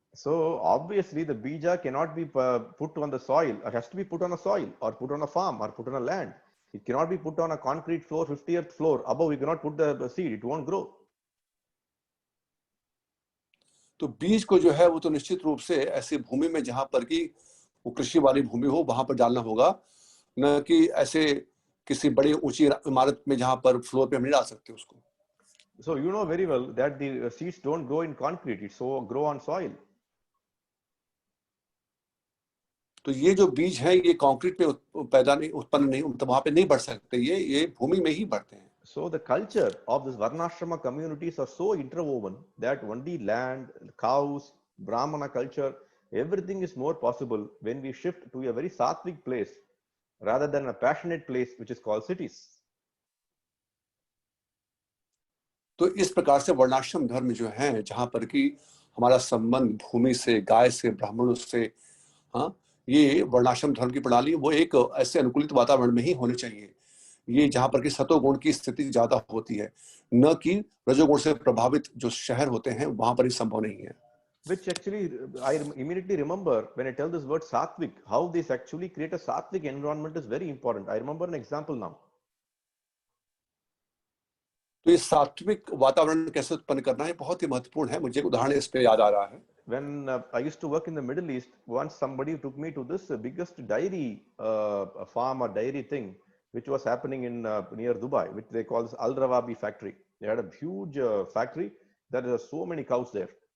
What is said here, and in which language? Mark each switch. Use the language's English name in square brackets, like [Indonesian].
[English] So obviously the bija cannot be put on the soil. It has to be put on a soil or put on a farm or put on a land. It cannot be put on a concrete floor, 50th floor. Above we cannot put the seed. It won't grow. [Hindi] तो बीज को जो है वो तो निश्चित रूप से ऐसी भूमि में जहां पर की वो कृषि वाली भूमि हो, वहां पर डालना होगा, न कि ऐसे किसी बड़ी ऊंची इमारत में जहां पर फ्लोर पे हम नहीं डाल सकते उसको। [English] So you know very well that the seeds don't grow in concrete. It so grow on soil. [Hindi] तो ये जो बीज है ये कंक्रीट पे उत्पन्न नहीं, मतलब वहां पे नहीं बढ़ सकते, ये भूमि में ही बढ़ते हैं। [English] So the culture of this Varnashrama communities are so interwoven that only land, cows, Brahmana culture, everything is more possible when we shift to a very sattvic place rather than a passionate place which is called cities. [Hindi] तो इस प्रकार से वर्णाश्रम धर्म जो है, जहां पर कि हमारा संबंध भूमि से, गाय से, ब्राह्मणों से, हाँ, ये वर्णाश्रम धर्म की प्रणाली वो एक ऐसे अनुकूलित वातावरण में ही होनी चाहिए, ये जहां पर कि सतोगुण की स्थिति ज्यादा होती है, न कि रजोगुण से प्रभावित जो शहर होते हैं वहां पर ये संभव नहीं है। [English] Which actually I immediately remember when I tell this word sattvic, how this actually create a sattvic environment is very important. I remember an example now. [Hindi] तो ये सात्विक वातावरण कैसे उत्पन्न करना है बहुत ही महत्वपूर्ण है। मुझे एक उदाहरण इस पे याद आ रहा है। [English] When I used to work in the Middle East, once somebody took me to this biggest dairy farm or dairy thing, which was happening in near Dubai, which they call this Al Rawabi factory. They had a huge factory. There are so many cows there.